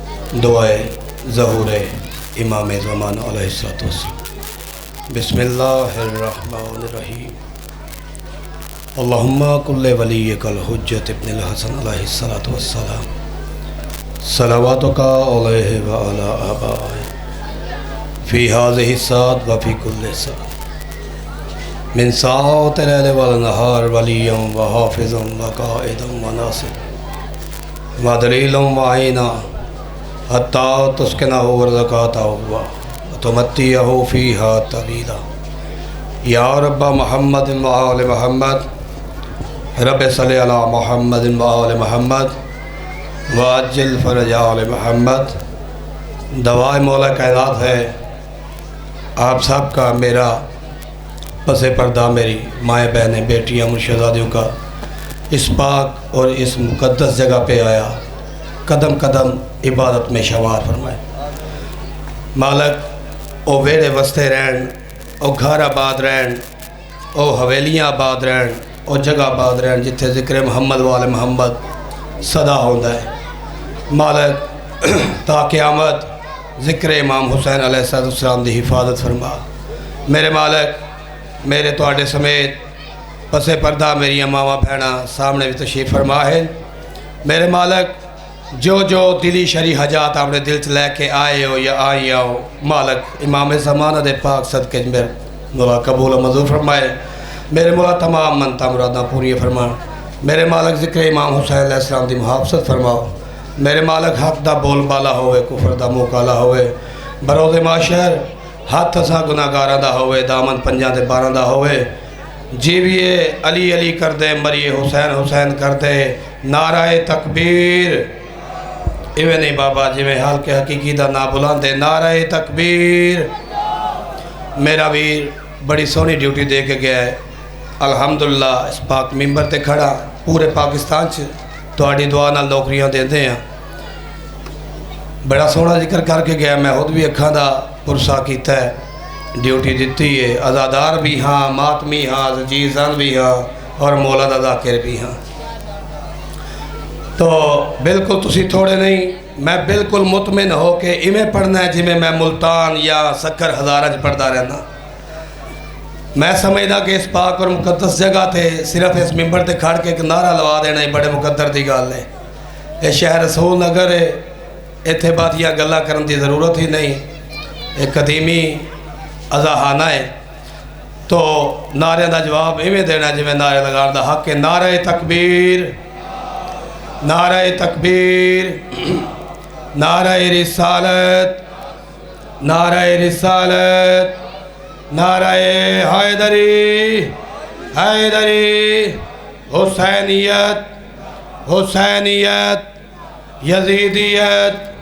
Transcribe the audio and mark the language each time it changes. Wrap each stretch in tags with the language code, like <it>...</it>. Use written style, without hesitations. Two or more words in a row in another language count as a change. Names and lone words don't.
<ur>دعائے ظہور امام زمانہ</ur> <ar>علیہ السلام۔ بسم اللہ الرحمن الرحیم۔ اللہم کل ولیک الحجت ابن الحسن علیہ السلام، صلواتک علیہ وعلی آبائہ فی ہذہ الساعۃ وفی کل ساعۃ من ساعات اللیل والنہار ولیاً وحافظاً وقائداً وناصرا ودلیلاً وعینا حتی تسکنہ ورزقاتہ وتمتعہ فیہا طویلا۔ یا رب محمد وآل محمد، رب صلی علی محمد وآل محمد وعجل فرج آل محمد۔</ar> <ur>دعائے مولا کائنات ہے آپ سب کا، میرا پس پردہ میری مائیں بہنیں بیٹیاں مرشدادیوں کا اس پاک اور اس مقدس جگہ پہ آیا قدم قدم عبادت میں شمار فرمائے۔</ur> <pa>مالک او ویڑے وستے رہن، او گھر آباد رہن، او حویلیاں آباد رہن، او جگہ آباد رہن جتھے ذکر</pa> <ar>محمد وآل محمد</ar> <pa>صدا ہوندہ ہے۔ مالک تا قیامت ذکر امام حسین</pa> <ar>علیہ السلام</ar> <pa>دی حفاظت فرما۔ میرے مالک میرے تواڈے سمیت پس پردہ میری ماواں بہنا سامنے بھی تشریف فرما ہے۔ میرے مالک جو دلی شرعی حاجات آپ نے دل چ لے کے آئے ہو یا آئی ہو، مالک امام زمانہ دے پاک صدقے میرے مولا قبول و منظور فرمائے۔ میرے مولا تمام منتا مراداں پوری فرما۔ میرے مالک ذکر امام حسین</pa> <ar>علیہ السلام</ar> <pa>دی محافظت فرماؤ۔ میرے مالک حق دا بول بالا ہوئے، کفر دا منہ کالا ہوئے، بروز معاشر ہاتھ اساں گناہگاراں دا ہوئے، دامن پنجاں دے باراں دا ہوئے، جیویے علی علی کر دے، مریے حسین حسین کر دے، نعرہ تکبیر۔ ایویں نہیں بابا جی میں حال کے حقیقی دا نا بلان دے، نعرہ تکبیر۔ میرا ویر بڑی سونی ڈیوٹی دے کے گیا ہے، الحمدللہ اس پاک ممبر تے کھڑا پورے پاکستان چ تواڈی دعا نال نوکریاں دیندے ہیں۔ بڑا سونا ذکر کر کے گیا، میں خود بھی اکھاں دا پرسا کیتا ہے، ڈیوٹی دیتی ہے، عزادار بھی ہاں، ماتمی ہاں، عزیزان بھی ہاں، اور مولا دا ذاکر بھی ہاں۔ تو بالکل تسی تھوڑے نہیں، میں بالکل مطمئن ہو کہ ایمیں پڑھنا ہے جی میں ملتان یا سکر ہزارہ پڑھدا رہنا۔ میں سمجھدا کہ اس پاک اور مقدس جگہ تے صرف اس ممبر تے کھڑ کے ایک نعرہ لوا دینا ہی بڑے مقدر دی گل ہے۔</pa> <ur>یہ شہر رسول نگر ہے،</ur> <pa>ایتھے باتیاں گلا کرن دی ضرورت ہی نہیں، ایک قدیمی ازاہانہ ہے۔ تو نعرے دا جواب ایویں دینا جی میں نعرے لگان دا حق ہے۔</pa> <ur>نعرہ تکبیر، نعرہ تکبیر، نعرہ رسالت، نعرہ رسالت، نعرہ حیدری، حیدری، حسینیت، حسینیت، یزیدیت،</ur>